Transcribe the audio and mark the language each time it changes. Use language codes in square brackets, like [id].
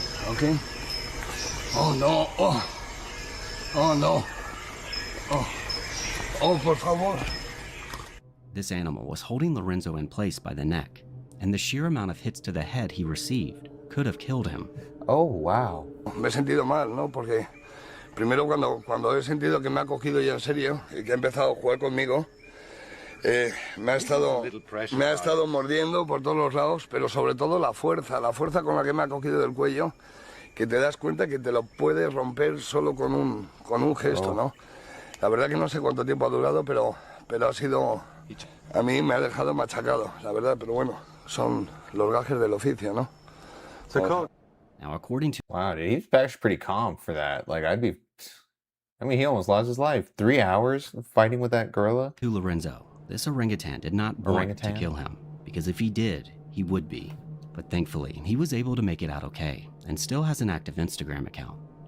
[en] Okay. Oh, no. Oh. Oh, no. Oh. Oh, [es] por favor. [en] This animal was holding Lorenzo in place by the neck, and the sheer amount of hits to the head he received could have killed him. Oh, wow. [es] Me he sentido mal, ¿no? Porque primero cuando he sentido que me ha cogido ya en serio y que ha empezado a jugar conmigo, me ha estado mordiendo por todos los lados, pero sobre todo la fuerza con la que me ha cogido del cuello, que te das cuenta que te lo puedes romper solo con un gesto, ¿no? La verdad que no sé cuánto tiempo ha durado, pero ha sido... A mí me ha dejado machacado, la verdad, pero bueno, son los gajes del oficio, ¿no? [en] Now, according to... Wow, dude, he's actually pretty calm for that. Like, I mean, he almost lost his life. 3 hours fighting with that gorilla? To Lorenzo, this orangutan did not want to kill him, because if he did, he would be. But thankfully, he was able to make it out okay, and still has an active Instagram account.